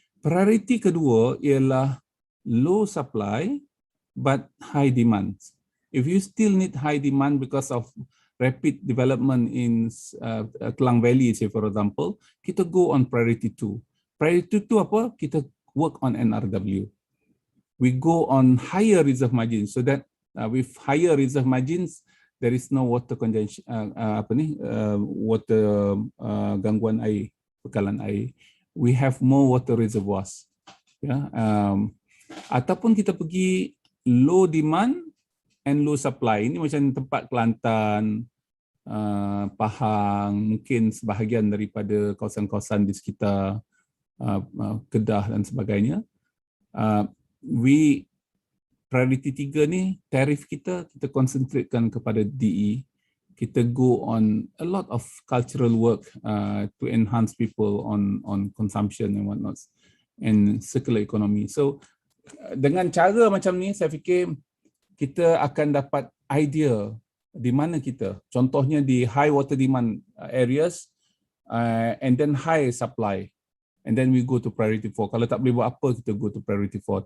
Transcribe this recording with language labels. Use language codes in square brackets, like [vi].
[en] Priority [ms] kedua ialah [en] low supply but high demand. If you still need high demand because of rapid development in Klang Valley, say for example, kita go on priority 2. [ms] Priority 2 apa? [en] Kita work on NRW. We go on higher reserve margins so that with higher reserve margins there is no water congestion, water [ms] gangguan air, bekalan air. [en] We have more water reservoirs. [ms] Ya, ataupun kita pergi [en] low demand and low supply. [ms] Ini macam tempat Kelantan, Pahang, mungkin sebahagian daripada kawasan-kawasan di sekitar Kedah dan sebagainya. We priority 3 ni, tarif kita concentratekan kepada DE. [en] Kita go on a lot of cultural work to enhance people on consumption and whatnot and circular economy. [ms] So dengan cara macam ni, saya fikir kita akan dapat idea di mana kita. Contohnya di [en] high water demand areas and then high supply. And then we go to priority 4. [ms] Kalau tak boleh buat apa, [en] kita go to priority 4.